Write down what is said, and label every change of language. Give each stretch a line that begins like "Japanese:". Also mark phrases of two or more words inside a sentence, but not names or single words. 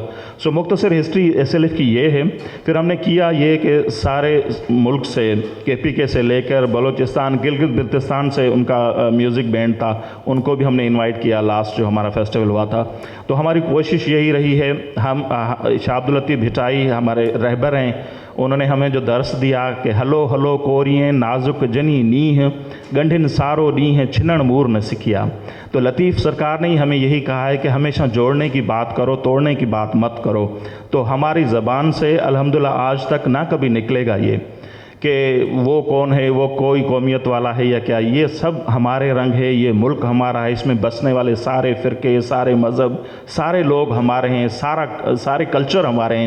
Urdu: سو مختصر ہسٹری SLF کی یہ ہے. پھر ہم نے کیا یہ کہ سارے ملک سے، KPK سے لے کر بلوچستان، گلگت بلتستان سے ان کا
English: music band
Urdu: تھا، ان کو بھی ہم نے انوائٹ کیا لاسٹ جو ہمارا فیسٹیول ہوا تھا. تو ہماری کوشش یہی رہی ہے، ہم شاہ عبداللطیف بھٹائی ہمارے رہبر ہیں، انہوں نے ہمیں جو درس دیا کہ
Sindhi: हलो हलो कोरिएं नाजुक जनी नीह, गंढिन सारो नीह छिनण मूर न सिखिया।
Urdu: تو لطیف سرکار نے ہمیں یہی کہا ہے کہ ہمیشہ جوڑنے کی بات کرو، توڑنے کی بات مت کرو. تو ہماری زبان سے الحمدللہ آج تک نہ کبھی نکلے گا یہ کہ وہ کون ہے، وہ کوئی قومیت والا ہے یا کیا، یہ سب ہمارے رنگ ہے، یہ ملک ہمارا ہے، اس میں بسنے والے سارے فرقے، سارے مذہب، سارے لوگ ہمارے ہیں، سارے کلچر ہمارے ہیں.